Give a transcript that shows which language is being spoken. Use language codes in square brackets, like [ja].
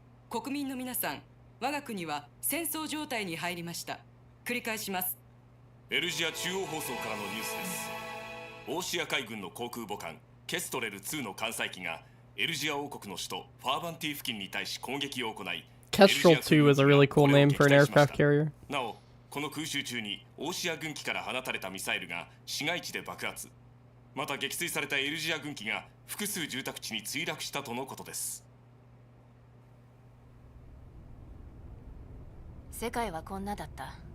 [ja] 国民の皆さん、我が国は戦争状態に入りました。繰り返します。エルジア中央放送からのニュースです。オーシア海軍の航空母艦ケストレル2の艦載機がエルジア王国の首都ファーバンティ付近に対し攻撃を行い、 [en] Kestrel 2 is a really cool name for an aircraft carrier. [ja] なお、この空襲中にオーシア軍機から放たれたミサイルが市街地で爆発。また撃墜されたエルジア軍機が複数住宅地に墜落したとのことです。世界はこんなだった。